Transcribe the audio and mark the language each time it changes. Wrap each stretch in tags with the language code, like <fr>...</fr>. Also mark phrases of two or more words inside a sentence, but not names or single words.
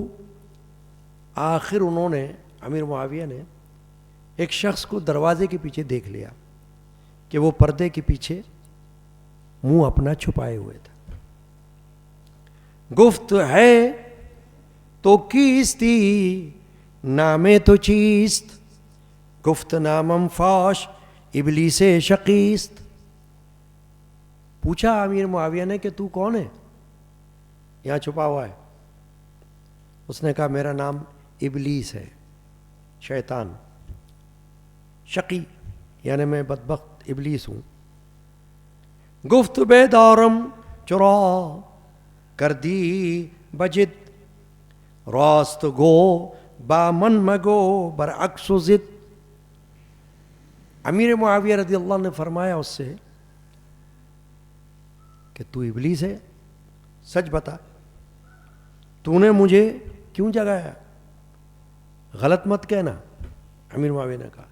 <ur>آخر انہوں نے، امیر معاویہ نے ایک شخص کو دروازے کے پیچھے دیکھ لیا کہ وہ پردے کے پیچھے منہ اپنا چھپائے ہوئے تھا۔</ur> <fa>گفت ہے تو کیستی نامے تو چیست، گفت نامم فاش ابلیس شقیست۔</fa> <ur>پوچھا امیر معاویہ نے کہ تو کون ہے یہاں چھپا ہوا ہے؟ اس نے کہا میرا نام ابلیس ہے، شیطان، شقی یعنی میں بدبخت ابلیس ہوں۔</ur> <fa>گفت بیدارم چرا کردی بجد، راست گو با من مگو برعکس و ضد۔</fa> <ur>امیر معاویہ</ur> <ar>رضی اللہ عنہ</ar> <ur>نے فرمایا اس سے کہ تو ابلیس ہے، سچ بتا، تو نے مجھے کیوں جگایا؟ غلط مت کہنا، امیر معاویہ نے کہا۔</ur>